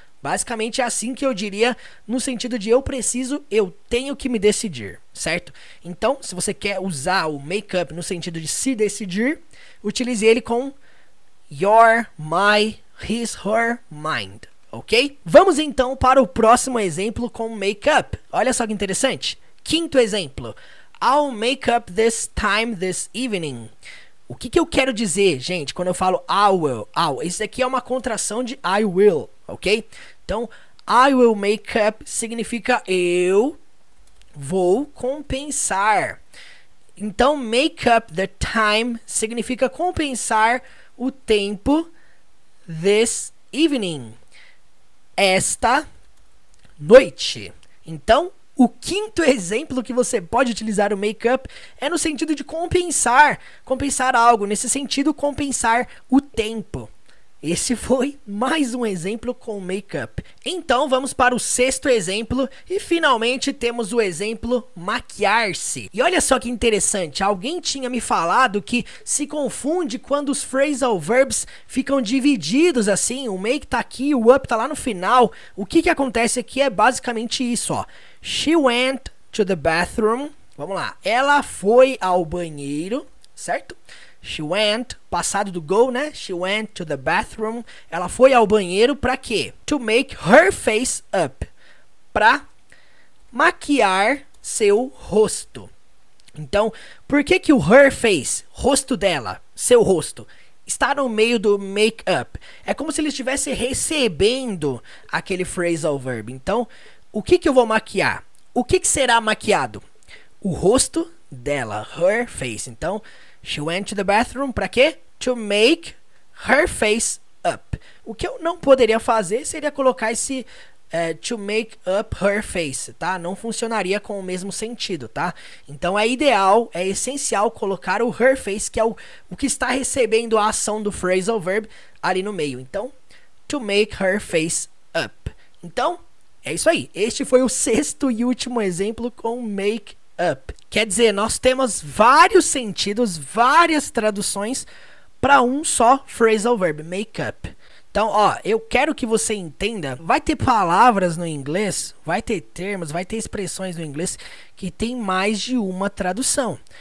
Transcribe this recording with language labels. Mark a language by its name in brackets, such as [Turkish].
[Portuguese] Basicamente é assim que eu diria no sentido de eu tenho que me decidir, certo? Então, se você quer usar o make up no sentido de se decidir, utilize ele com your, my, his, her, mind, ok? Vamos então para o próximo exemplo com make up. Olha só que interessante. Quinto exemplo. [English] I'll make up this time this evening. [Portuguese] O que eu quero dizer, gente, quando eu falo [English] I will? [Portuguese] Isso aqui é uma contração de I will, ok? Então, [English] I will make up [Portuguese] significa eu vou compensar. Então, [English] make up the time [Portuguese] significa compensar o tempo [English] this evening, [Portuguese] esta noite. Então, o quinto exemplo que você pode utilizar o make up é no sentido de compensar algo, nesse sentido, compensar o tempo. Esse foi mais um exemplo com make-up. Então vamos para o sexto exemplo e finalmente temos o exemplo maquiar-se. E olha só que interessante, alguém tinha me falado que se confunde quando os phrasal verbs ficam divididos assim, o make tá aqui, o up tá lá no final. O que acontece aqui é basicamente isso, ó. [English] She went to the bathroom. [Portuguese] Vamos lá, ela foi ao banheiro, certo? She went, passado do go, né? [English] She went to the bathroom. [Portuguese] Ela foi ao banheiro pra quê? [English] To make her face up. [Portuguese] Pra maquiar seu rosto. Então, por que o her face, rosto dela, seu rosto, está no meio do make up? É como se ele estivesse recebendo aquele phrasal verb. Então, o que eu vou maquiar? O que será maquiado? O rosto dela, her face. Então, [English] she went to the bathroom [Portuguese] para quê? [English] To make her face up. [Portuguese] O que eu não poderia fazer seria colocar esse [English] to make up her face, [Portuguese] tá? Não funcionaria com o mesmo sentido, tá? Então é ideal, é essencial colocar o her face, que é o que está recebendo a ação do phrasal verb ali no meio. Então, [English] to make her face up. [Portuguese] Então, é isso aí. Este foi o sexto e último exemplo com make up. Quer dizer, nós temos vários sentidos, várias traduções para um só phrasal verb, make up. Então, ó, eu quero que você entenda, vai ter palavras no inglês, vai ter termos, vai ter expressões no inglês que tem mais de uma tradução.